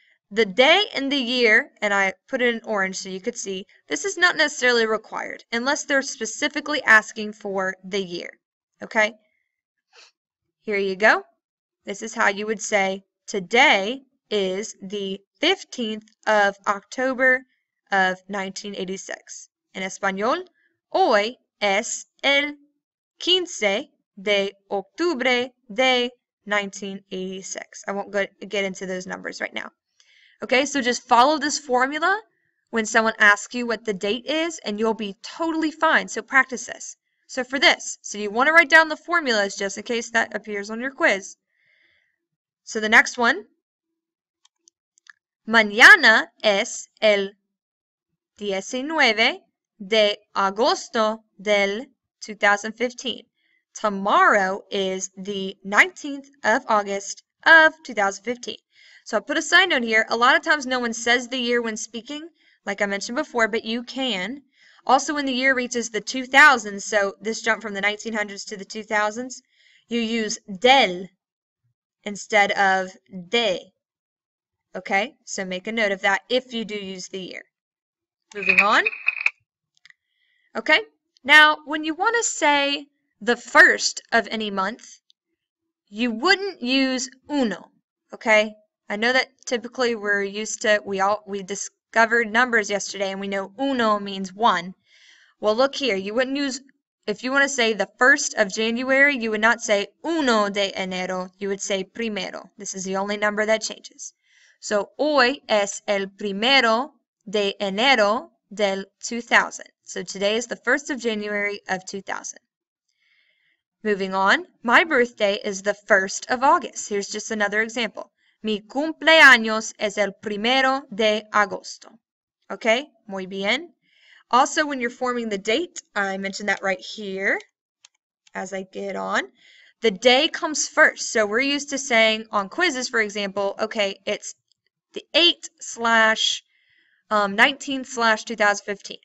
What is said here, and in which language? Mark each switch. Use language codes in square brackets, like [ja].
[en] The day and the year, and I put it in orange so you could see, this is not necessarily required unless they're specifically asking for the year. Okay? Here you go. This is how you would say today is the 15th of October of 1986. [es] En español, hoy es el 15 de octubre de 1986. [en] I won't get into those numbers right now. Okay, so just follow this formula when someone asks you what the date is, and you'll be totally fine. So practice this. So for this, so you want to write down the formulas just in case that appears on your quiz. So the next one, [es] mañana es el 19 de agosto del 2015. [en] Tomorrow is the 19th of August of 2015. So I put a side note here. A lot of times no one says the year when speaking. like I mentioned before, but you can. Also, when the year reaches the 2000s, so this jump from the 1900s to the 2000s, you use del instead of de. Okay, so make a note of that if you do use the year. Moving on. Okay, now when you want to say the first of any month, you wouldn't use uno. Okay, I know that typically we're used to, we discovered numbers yesterday and we know uno means one. Well, look here, you wouldn't use, if you want to say the 1st of January, you would not say [es] uno de enero, [en] you would say primero. This is the only number that changes. [es] So, hoy es el primero de enero del 2000. [en] So today is the 1st of January of 2000. Moving on, my birthday is the 1st of August. Here's just another example. [es] Mi cumpleaños es el primero de agosto. Okay, muy bien. [en] Also, when you're forming the date, I mentioned that right here as I get on. The day comes first. So we're used to saying on quizzes, for example, okay, it's the 8/19/2015.